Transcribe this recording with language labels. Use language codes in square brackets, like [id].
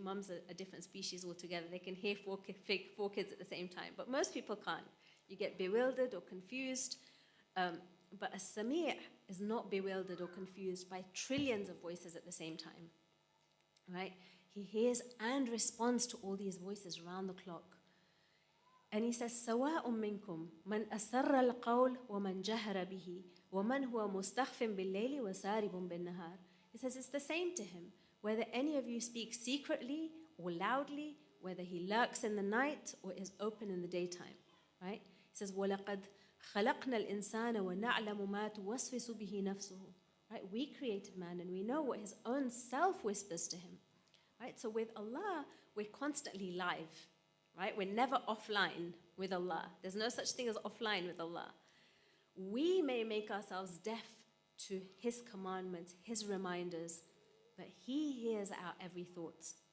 [en] Mums are a different species altogether. They can hear four kids at the same time, but most people can't. You get bewildered or confused, but a Sami' is not bewildered or confused by trillions of voices at the same time, right? He hears and responds to all these voices around the clock. And he says, [ar] سَوَاءٌ مِّنْكُمْ مَنْ أَسَرَّ الْقَوْلَ وَمَنْ جَهَرَ بِهِ وَمَنْ هُوَ مُسْتَخْفٍ بِاللَّيْلِ وَسَارِبٌ بِالنَّهَارِ. [en] He says, it's the same to him, whether any of you speak secretly or loudly, whether he lurks in the night or is open in the daytime, right? He says, [ar] وَلَقَدْ خَلَقْنَا الْإِنسَانَ وَنَعْلَمُ مَا تُوَسْوِسُ بِهِ نَفْسُهُ. [en] Right? We created man and we know what his own self whispers to him, right? So with Allah, we're constantly live, right? We're never offline with Allah. There's no such thing as offline with Allah. We may make ourselves deaf to his commandments, his reminders, but he hears our every thought.